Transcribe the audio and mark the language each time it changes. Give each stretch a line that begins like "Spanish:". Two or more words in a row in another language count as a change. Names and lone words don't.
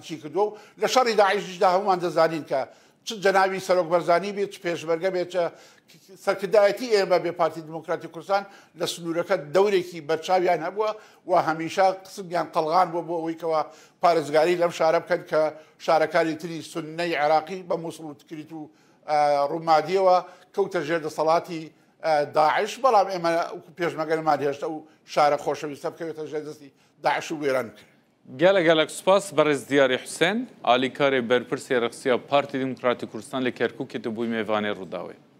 Central Kurdish: چی کردووە و لە شەڕی داعیشدا هەمومان دەزانین کە چ جەناوی سەرۆک بەرزانی بێت، چ پێشمەرگە بێت، سەرکردایەتی ئێمە بێ پارتی دموکراتی کوردستان لە سنوورەکە دەورێکی بەرچاویان هەبووە و هەمیشە قسمیان قەڵغان بووە بۆ ئەوەیکەوە پارێزگاری لەم شارە بکەن کە شارەکانی تری سوننەی عێراقی بە مووسڵ و تکریت و ڕوومادیەوە کەوتە ژێر دەسەڵاتی داعش، بەڵام ئێمە پێشمەگەرمان هێشتا و شارە خۆشەویستە بکەوێتە ژێر دەستی داعش و وێران کرد.
Kurdish: Gelek spas berez diyarê Hüseyn, alîkarê berpirsê rexsiya Partî Demokratîk Kurdistan li Kerkûkê tu bûyî mêvanê Rûdawê.